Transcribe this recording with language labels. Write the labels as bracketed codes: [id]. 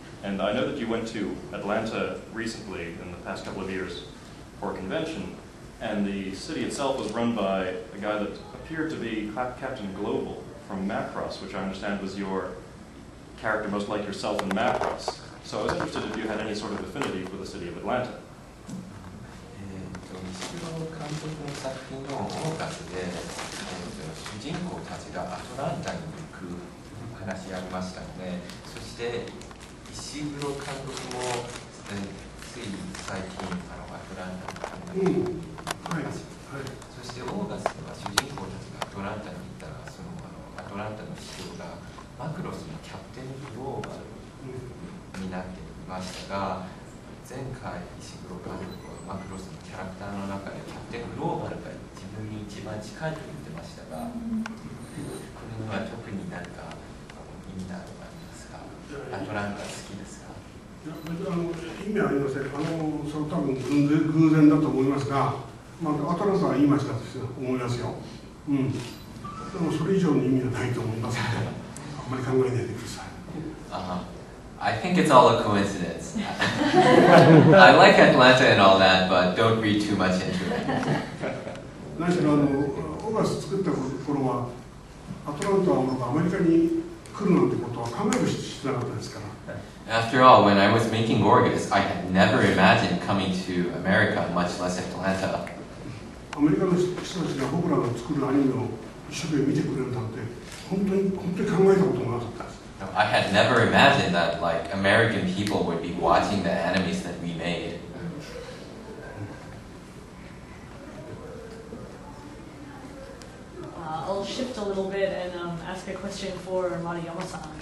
[en] And I know that you went to Atlanta recently, in the past couple of years, for a convention. And the city itself was run by a guy that appeared to be Captain Global from Macross, which I understand was your character most like yourself in Macross. So I was interested if you had any sort of affinity for the city of Atlanta. [ja] 西村監督の作品のオーガスで、主人公たちがアトランタに行く話がありましたので、そして石黒監督も、つい最近アトランタに行きました。そしてオーガスでは主人公たちがアトランタに行ったら、そのアトランタの市長がマクロスのキャプテングローバルになっていましたが、前回石黒監督はマクロスのキャラクターの中でキャプテングローバルが自分に一番近いと言ってましたが、これには特に何か意味などがありますか？アトランタ好きですか？いや、意味はありません。それ多分偶然だと思いますが、アトランタは言いましたと思いますよ。でもそれ以上の意味はないと思いますので、あんまり考えないでください。 [en] I think it's all a coincidence. I like Atlanta and all that, but don't read too much into it. [ja] 何しろオーガス作った頃はアトランタはアメリカに来るなんてことは考える必要なかったですから。 [en] After all, when I was making Orgus, I had never imagined coming to America, much less Atlanta. [ja] アメリカの人たちが僕らが作るアニメを一生懸命見てくれるなんて本当に考えたこともなかったです。 [en] I had never imagined that American people would be watching the animes that we made. I'll shift a little bit and ask a question for Mariyama-san.